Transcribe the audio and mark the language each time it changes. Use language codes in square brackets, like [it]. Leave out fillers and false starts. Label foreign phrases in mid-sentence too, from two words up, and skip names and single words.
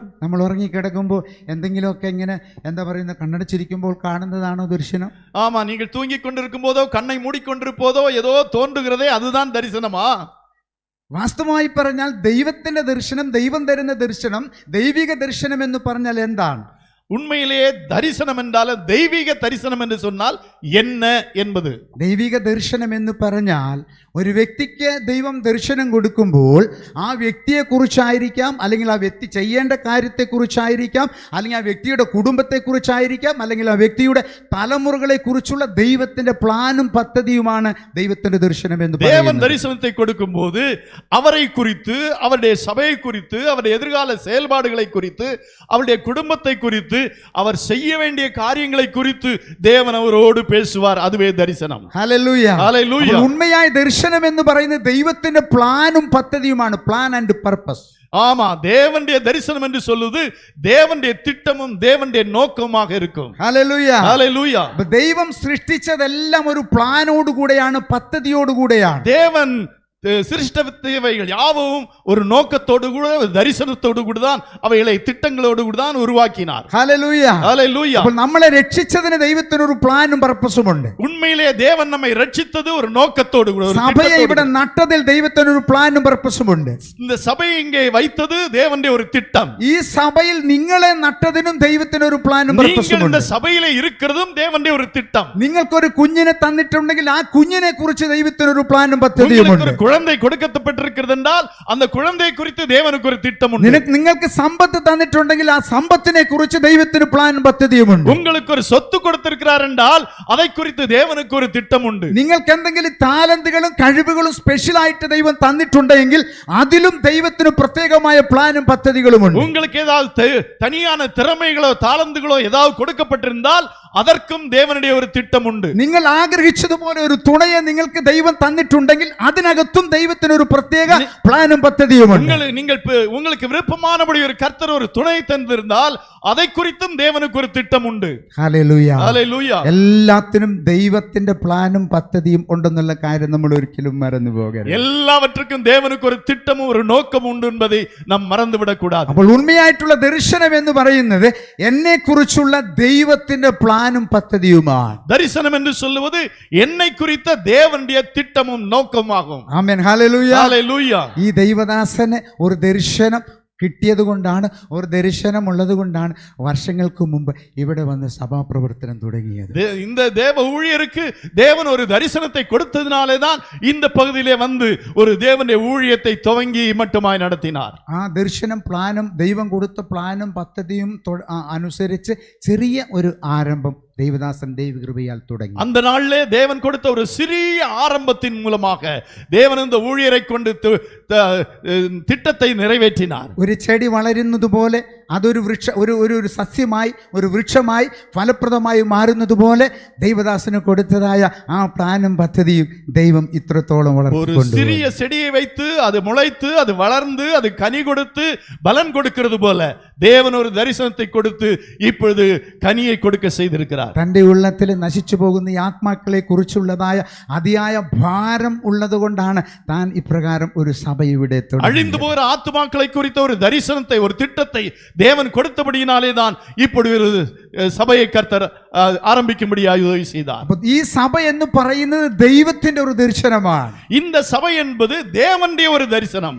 [ml] നമ്മൾ ഉറങ്ങിക്കിടക്കുമ്പോൾ എന്തെങ്കിലുമൊക്കെ ഇങ്ങനെ എന്താ പറയുന്ന കണ്ണടച്ചിരിക്കുമ്പോൾ കാണുന്നതാണോ ദർശനം? [ta] ஆமா, நீங்கள் தூங்கிக் கொண்டிருக்கும் போதோ கண்ணை மூடிக்கொண்டிருப்போதோ ஏதோ தோன்றுகிறதே அதுதான் தரிசனமா? [ml] വാസ്തവമായി പറഞ്ഞാൽ ദൈവത്തിന്റെ ദർശനം, ദൈവം തരുന്ന ദർശനം, ദൈവിക ദർശനം എന്ന് പറഞ്ഞാൽ എന്താണ്? [ta] உண்மையிலேயே தரிசனம் என்றால் தெய்வீக தரிசனம் என்று சொன்னால் என்ன என்பது. [ml] ദൈവിക ദർശനം എന്ന് പറഞ്ഞാൽ ഒരു വ്യക്തിക്ക് ദൈവം ദർശനം കൊടുക്കുമ്പോൾ ആ വ്യക്തിയെക്കുറിച്ചായിരിക്കാം, അല്ലെങ്കിൽ ആ വ്യക്തി ചെയ്യേണ്ട കാര്യത്തെക്കുറിച്ചായിരിക്കാം, അല്ലെങ്കിൽ ആ വ്യക്തിയുടെ കുടുംബത്തെക്കുറിച്ചായിരിക്കാം, അല്ലെങ്കിൽ ആ വ്യക്തിയുടെ തലമുറകളെക്കുറിച്ചുള്ള ദൈവത്തിന്റെ പ്ലാനും പദ്ധതിയുമാണ് ദൈവത്തിന്റെ ദർശനം എന്ന് [ta] தேவன் [ml] പറയുന്നത്. [ta] தரிசனத்தை கொடுக்கும் போது அவரை குறித்து, அவருடைய சபையை குறித்து, அவருடைய எதிர்கால செயல்பாடுகளை குறித்து, அவருடைய குடும்பத்தை குறித்து, அவர் செய்ய வேண்டிய காரியங்களை குறித்து தேவன் அவரோடு பேசுவார். அதுவே தரிசனம். [ml] ഹല്ലേലൂയ. [ta] ஹல்லேலூயா. [ml] ഉണ്മയായ ദർശനം എന്ന് പറയുന്നത് ദൈവത്തിന്റെ പ്ലാനും പദ്ധതിയുമാണ്. [en] plan and purpose. [ta] ஆமா, தேவனுடைய தரிசனம் என்று சொல்லுது தேவனுடைய திட்டமும் தேவனுடைய நோக்கமாக இருக்கும். [ml] ഹല്ലേലൂയ. [ta] ஹல்லேலூயா. [ml] അപ്പൊ ദൈവം സൃഷ്ടിച്ചതെല്ലാം ഒരു പ്ലാനോട് കൂടെയാണ്, പദ്ധതിയോട് കൂടെയാണ്. [ta] தேவன் சிருஷ்டவைகள் யாவும் ஒரு நோக்கத்தோடு கூட, ஒரு தரிசனத்தோடு கூட தான், அவைகளை திட்டங்களோடு கூட தான் உருவாக்கினார். [ml] ഹല്ലേലൂയ. [ta] ஹல்லேலூயா. [ml] അപ്പോൾ നമ്മളെ രക്ഷിച്ചതിന് ദൈവത്തിന് ഒരു പ്ലാനും പർപ്പസും ഉണ്ട്. [ta] உண்மையிலே தேவன் நம்மை ரட்சித்தது ஒரு நோக்கத்தோடு கூட, ஒரு [ml] സഭയെ [ta] திட்டத்தோடு [ml] ഇവിടെ [ta] கூட. [ml] നട്ടതിൽ ദൈവത്തിന് ഒരു പ്ലാനും പർപ്പസും ഉണ്ട്. [ta] இந்த சபையை இங்கே வைத்தது தேவனுடைய ஒரு திட்டம். [ml] ഈ സഭയിൽ നിങ്ങളെ നട്ടതിനും ദൈവത്തിന് ഒരു പ്ലാനും പർപ്പസും [ta] நீங்கள் இந்த [ml] ഉണ്ട്. [ta] சபையிலே இருக்கிறதும் தேவனுடைய ஒரு திட்டம். [ml] നിങ്ങൾക്കൊരു കുഞ്ഞിനെ തന്നിട്ടുണ്ടെങ്കിൽ ആ കുഞ്ഞിനെ കുറിച്ച് ദൈവത്തിന് ഒരു പ്ലാനും പദ്ധതിയും [ta] உங்களுக்கு [ml] ഉണ്ട്. [ta] ஒரு குழந்தை கொடுக்கப்பட்டிருக்கிறது என்றால் அந்த குழந்தை குறித்து தேவனுக்கு ஒரு திட்டம் உண்டு. [ml] നിങ്ങൾക്ക് സമ്പത്ത് തന്നിട്ടുണ്ടെങ്കിൽ ആ സമ്പത്തിനെ കുറിച്ച് ദൈവത്തിന് പ്ലാനും പദ്ധതിയും ഉണ്ട്. [ta] உங்களுக்கு ஒரு சொத்து கொடுத்திருக்கிறார் என்றால் அதை குறித்து தேவனுக்கு ஒரு திட்டம் உண்டு. [ml] നിങ്ങൾക്ക് എന്തെങ്കിലും താലന്തുകളും കഴിവുകളും സ്പെഷ്യൽ ആയിട്ട് ദൈവം തന്നിട്ടുണ്ടെങ്കിൽ അതിലും ദൈവത്തിന് പ്രത്യേകമായ പ്ലാനും പദ്ധതികളും ഉണ്ട്. [ta] உங்களுக்கு ஏதாவது தனியான திறமைகளோ தாளந்துகளோ ஏதாவது கொடுக்கப்பட்டிருந்தால் அதற்கும் தேவனுடைய ஒரு திட்டம் உண்டு. [ml] നിങ്ങൾ ആഗ്രഹിച്ചതുപോലെ ഒരു തുണയെ നിങ്ങൾക്ക് ദൈവം തന്നിട്ടുണ്ടെങ്കിൽ അതിനകത്തും ദൈവത്തിന് ഒരു പ്രത്യേക പ്ലാനും പദ്ധതിയും ഉണ്ട്. [ta] உங்களுக்கு விருப்பமானபடி ஒரு கர்த்தர் ஒரு துணை தந்திருந்தால் அதை குறித்தும் தேவனுக்கு ஒரு திட்டம் உண்டு. [ml] ഹല്ലേലൂയ. [ta] ஹல்லேலூயா. [ml] എല്ലാത്തിനും ദൈവത്തിന്റെ പ്ലാനും പദ്ധതിയും ഉണ്ടെന്നുള്ള കാര്യം നമ്മൾ ഒരിക്കലും മറന്നു പോകരുത്. [ta] எல்லாவற்றுக்கும் தேவனுக்கு ஒரு திட்டமும் ஒரு நோக்கம் உண்டு என்பதை நாம் மறந்துவிடக் கூடாது. [ml] അപ്പോൾ ഉണ്മയായിട്ടുള്ള ദർശനം എന്ന് പറയുന്നത് എന്നെ കുറിച്ചുള്ള ദൈവത്തിന്റെ പ്ലാനും പദ്ധതിയുമാണ്. [ta] தரிசனம் என்று சொல்லுவது என்னை குறித்த தேவனுடைய திட்டமும் நோக்கமாகும். [ml] ആമേൻ. ഹല്ലേലൂയ. [ta] ஹல்லேலூயா. [ml] ഈ ദൈവദാസന് ഒരു ദർശനം കിട്ടിയത് കൊണ്ടാണ്, ഒരു ദർശനം ഉള്ളത് കൊണ്ടാണ് വർഷങ്ങൾക്ക് മുമ്പ് ഇവിടെ വന്ന് സഭാപ്രവർത്തനം തുടങ്ങിയത്. [ta] இந்த தேவ ஊழியருக்கு தேவன் ஒரு தரிசனத்தை கொடுத்ததினாலே தான் இந்த பகுதியிலே வந்து ஒரு தேவனுடைய ஊழியத்தை துவங்கி மட்டுமாய் நடத்தினார். [ml] ആ ദർശനം പ്ലാനും ദൈവം കൊടുത്ത പ്ലാനും പദ്ധതിയും അനുസരിച്ച് ചെറിയ ഒരു ആരംഭം ദൈവദാസൻ ദൈവകൃപയാൽ തുടങ്ങി. [ta] அந்த நாளிலே தேவன் கொடுத்த ஒரு சிறிய ஆரம்பத்தின் மூலமாக தேவன் இந்த ஊழியரை கொண்டு திட்டத்தை நிறைவேற்றினார். [ml] ഒരു ചെടി വളരുന്നത് പോലെ അതൊരു ഒരു സസ്യമായി, ഒരു വൃക്ഷമായി, ഫലപ്രദമായി മാറുന്നത് പോലെ ദൈവദാസന് കൊടുത്തതായ ആ പ്ലാനും പദ്ധതിയും ദൈവം ഇത്രത്തോളം [ta] ஒரு சிறிய செடியை வைத்து அது முளைத்து அது வளர்ந்து அது கனி கொடுத்து பலன் கொடுக்கிறது போல தேவன் ஒரு தரிசனத்தை கொடுத்து இப்பொழுது கனியை கொடுக்க செய்திருக்கிறார். [ml] തന്റെ ഉള്ളത്തിൽ നശിച്ചു പോകുന്ന ഈ ആത്മാക്കളെ കുറിച്ചുള്ളതായ അതിയായ ഭാരം ഉള്ളത് കൊണ്ടാണ് താൻ ഇപ്രകാരം ഒരു സഭ ഇവിടെ [ta] அழிந்து போகிற ஆத்துமாக்களை குறித்த ஒரு தரிசனத்தை, ஒரு திட்டத்தை தேவன் கொடுத்தபடியினாலே தான் இப்படி ஒரு சபையை கர்த்தர் ஆரம்பிக்கும்படியாக உதவி செய்தார். [ml] ഈ സഭ എന്ന് പറയുന്നത് ദൈവത്തിന്റെ ഒരു ദർശനമാണ്. [ta] இந்த சபை என்பது தேவனுடைய ஒரு தரிசனம்.